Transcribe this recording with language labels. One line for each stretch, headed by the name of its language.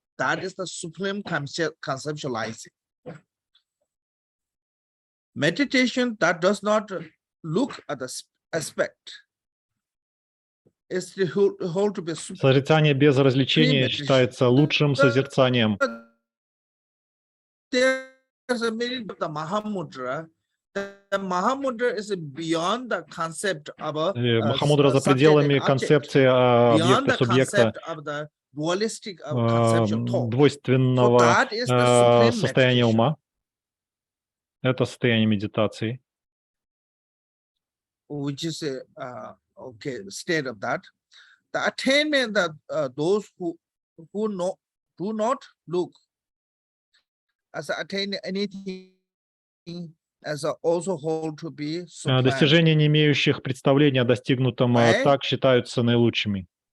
English: That is the supreme conceptualizing. Meditation that does not look at the aspect.
Russian: Созерцание без развлечения считается лучшим созерцанием.
English: There's a meaning of the Mahamudra. The Mahamudra is beyond the concept of a
Russian: Махамудра за пределами концепции объекта-субъекта, двойственного состояния ума. Это состояние медитации.
English: Which is state of that. The attainment that those who do not look as attain anything as also hold to be sublime.
Russian: Достижения, не имеющих представления о достигнутом, так считаются наилучшими.